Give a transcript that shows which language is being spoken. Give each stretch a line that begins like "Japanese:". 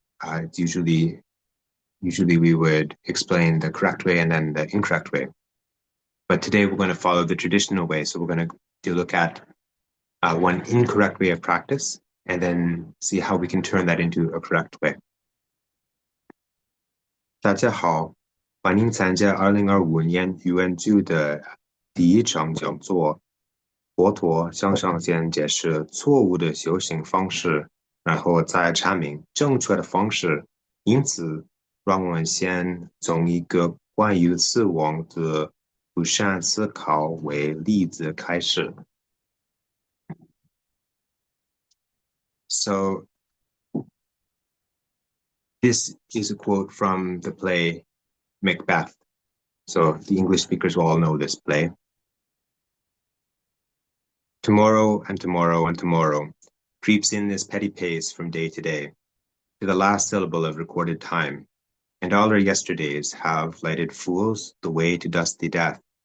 English: It's usually we would explain the correct way and then the incorrect way. But today we're going to follow the traditional way. So we're going to look at one incorrect way of practice and then see how we can turn that into a correct way.
Chinese: 大家好，欢迎参加2025年语文组的第一场讲座。佛陀向上先解释错误的修行方式，然后再阐明正确的方式。因此，让我们先从一个关于死亡的不善思考为例子开始。
English: So, this is a quote from the play Macbeth. So the English speakers will all know this play. Tomorrow and tomorrow and tomorrow creeps in this petty pace from day to day, to the last syllable of recorded time, and all our yesterdays have lighted fools the way to dusty death.